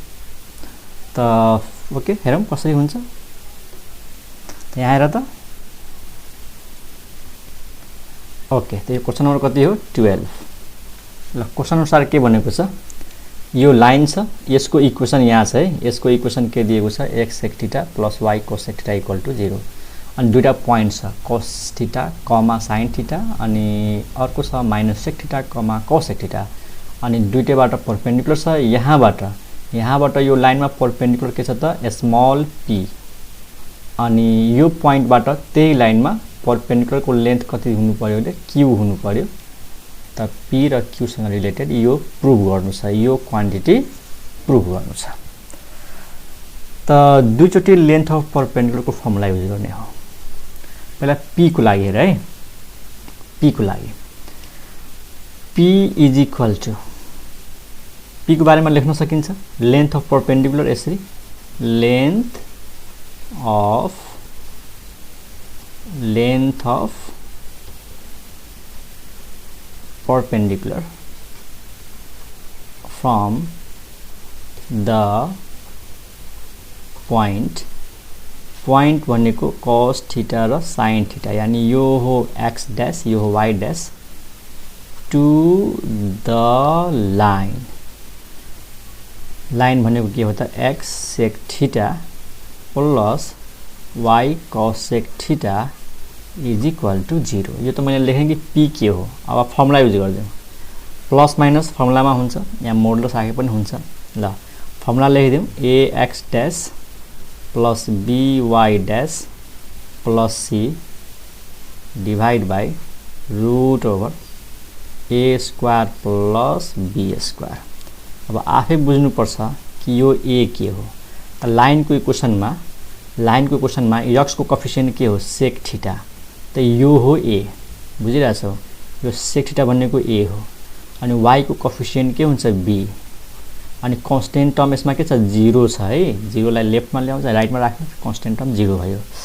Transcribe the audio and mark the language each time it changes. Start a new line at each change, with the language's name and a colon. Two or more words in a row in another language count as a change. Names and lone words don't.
Nepali: त ओके हेरौं कसरी हुन्छ। त यहाँ हेर त ओके त यो
English: question number
Nepali: कति हो 12। ल क्वेशन अनुसार के भनेको छ यो लाइन छ यसको इक्वेसन यहाँ छ है यसको इक्वेसन के दिएको छ
English: x sec theta plus y cos sec theta equal to 0
Nepali: अनि दुईटा पोइन्ट छ
English: cos theta comma sin theta
Nepali: अनि अर्को छ
English: minus sec theta comma cos sec theta
Nepali: अनि दुईटैबाट परपेन्डिकुलर छ। यहाँबाट यो लाइनमा परपेन्डिकुलर के छ त
English: small p
Nepali: अनि यो पोइन्टबाट त्यही लाइनमा परपेन्डिकुलर को लेन्थ कति हुनु पर्यो भने q हुनु पर्यो। त p र q सँग रिलेटेड यो प्रुभ गर्नु छ यो क्वान्टिटी प्रुभ गर्नु छ। त दुईचोटी
English: length of perpendicular
Nepali: को फर्मुला युज गर्ने हो। पहिला p को लागि हेर है p को लागि
English: p is equal to p
Nepali: को बारेमा लेख्न सकिन्छ
English: length of perpendicular
Nepali: यसरी लेन्थ
English: of perpendicular from the point
Nepali: भनेको
English: cos theta
Nepali: र
English: sin theta
Nepali: यानी यो हो
English: x dash
Nepali: यो हो
English: y dash to the
Nepali: line भनेको के हो त
English: x sec theta plus y cos sec theta is equal to 0.
Nepali: यो त मैले लेखेँ कि p के हो। अब फर्मुला युज गर्दियौ
English: plus minus
Nepali: फर्मुलामा हुन्छ यहाँ मोडुलस आके पनि हुन्छ। ल फर्मुला लेखिदियौ
English: ax dash plus by dash plus c divide by root over a square plus b square.
Nepali: अब आफै बुझ्नु पर्छ कि यो a के हो। त लाइनको इक्वेसनमा x को कोएफिसिएन्ट के हो
English: sec theta
Nepali: त यो हो a बुझिरहेछौ यो
English: sec theta
Nepali: भनेको a हो अनि y को कोएफिसिएन्ट के हुन्छ b अनि
English: constant term
Nepali: यसमा के छ 0 छ है 0 लाई लेफ्टमा ल्याउँछ राइटमा राख्नु
English: constant term
Nepali: 0 भयो।